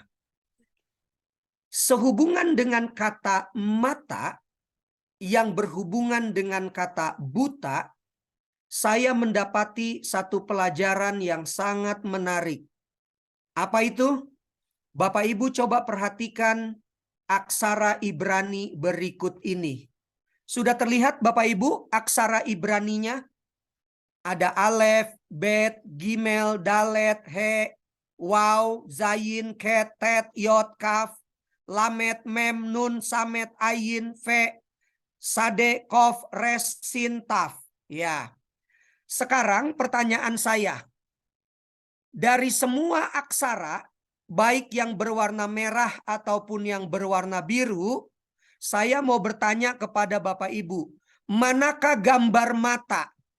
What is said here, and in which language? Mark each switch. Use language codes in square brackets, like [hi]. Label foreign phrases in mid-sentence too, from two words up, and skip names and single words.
[id] Sehubungan dengan kata mata yang berhubungan dengan kata buta, saya mendapati satu pelajaran yang sangat menarik. Apa itu? Bapak Ibu coba perhatikan aksara Ibrani berikut ini. Sudah terlihat Bapak Ibu aksara Ibraninya? Ada alef, bet, gimel, dalet, he, waw, zayin, ket, tet, yod, kaf, lamet, mem, nun, samet, ayin, fe, sade, kof, res, sin, taf. Ya. Sekarang pertanyaan saya. Dari semua aksara, baik yang berwarna merah ataupun yang berwarna biru, saya mau bertanya kepada Bapak Ibu, manakah gambar mata?